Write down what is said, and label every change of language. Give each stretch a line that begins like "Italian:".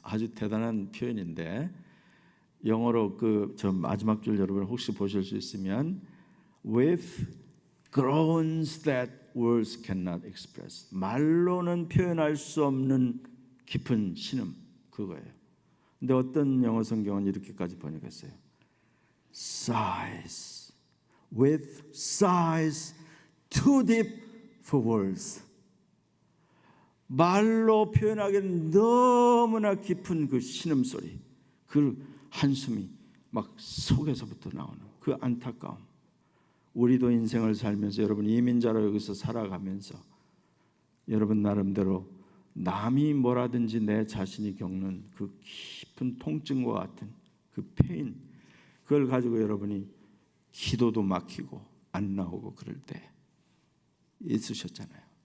Korean: 아주 대단한 표현인데 영어로 저 마지막 줄 여러분 혹시 보실 수 있으면
English: with groans that words cannot express.
Korean: 말로는 표현할 수 없는 깊은 신음 그거예요. 근데 어떤 영어 성경은 이렇게까지 번역했어요.
English: Sighs with sighs too deep for words.
Korean: 말로 표현하기는 너무나 깊은 그 신음소리, 그 한숨이 막 속에서부터 나오는 그 안타까움. 우리도 인생을 살면서 여러분 이민자로 여기서 살아가면서 여러분 나름대로 남이 뭐라든지 내 자신이 겪는 그 깊은 통증과 같은 그 페인, 그걸 가지고 여러분이 기도도 막히고 안 나오고 그럴 때 있으셨잖아요.